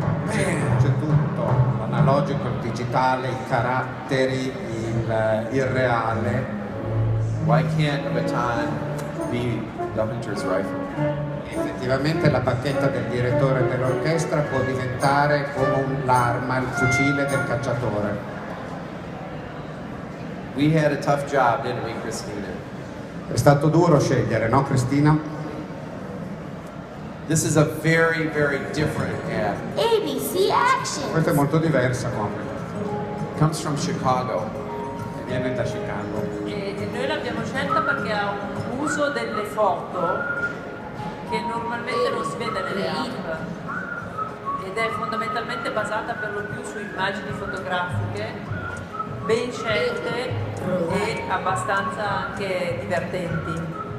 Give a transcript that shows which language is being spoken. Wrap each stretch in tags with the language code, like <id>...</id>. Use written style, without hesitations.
<it>C'è tutto, l'analogico, il digitale, i caratteri, il reale.</it> <en>Why can't a baton be the hunter's rifle?</en> <it>Effettivamente la bacchetta del direttore dell'orchestra può diventare come l'arma, il fucile del cacciatore.</it> <en>We had a tough job, didn't we, Christina?</en> <it>È stato duro scegliere, no Cristina?</it> <en>This is a very, very different ad. ABC Action.</en> <it>Questa è molto diversa come.</it> <en>Comes from Chicago.</en> <it>Viene da Chicago. E noi l'abbiamo scelta perché ha un uso delle foto che normalmente non si vede nelle app ed è fondamentalmente basata per lo più su immagini fotografiche ben scelte e abbastanza anche divertenti.</it>